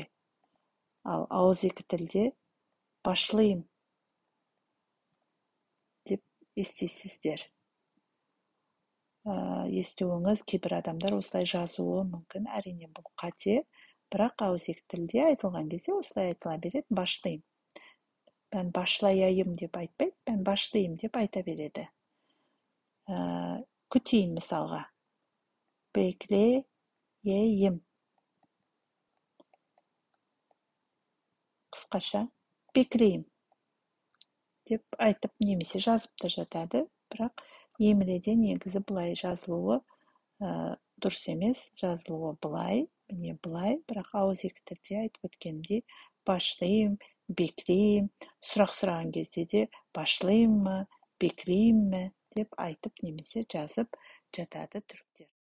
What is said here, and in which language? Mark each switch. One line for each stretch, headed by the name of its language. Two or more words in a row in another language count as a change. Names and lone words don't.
Kazakh: Ал ауызекі тілде башлайым деп естисіздер. Естуіңіз кейбір адамдар осылай жазуы мүмкін. Әрине бұл қате, бірақ ауызекі тілде айтылған кезде осылай айтыла береді. Башлайым.
Turkish: Ben başlayayım
Kazakh: деп айтпайды,
Turkish: ben başlayayım
Kazakh: деп айта береді. Күтейін мысалға. Bekleyeyim. Қысқаша, bekleyeyim деп айтып немесе жазып та жатады, бірақ емледе негізі бұлай жазылуы дұрыс емес, жазылуы бұлай, міне бұлай, бірақ ауызекі тілде айтып өткендей, başlayayım, бекірейін, сұрақ сұраған кезде де башлайын ма, бекірейін ме деп айтып немесе жазып жатады түріктер.